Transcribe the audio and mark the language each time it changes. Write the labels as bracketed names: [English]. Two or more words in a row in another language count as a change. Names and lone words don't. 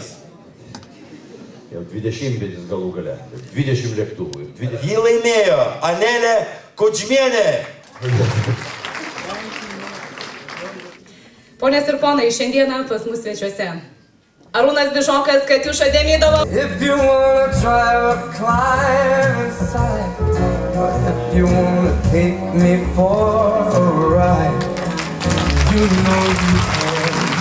[Lithuanian] Jau 20 galų gale, 20 lėktuvų. Jį laimėjo Anelė Kodžmienė. Ponės ir ponai, šiandieną pas mus svečiuose Arūnas Bišokas, Katiuša Demidova. [English] If you wanna try a climb inside, or if you wanna take me for a ride, you know you can.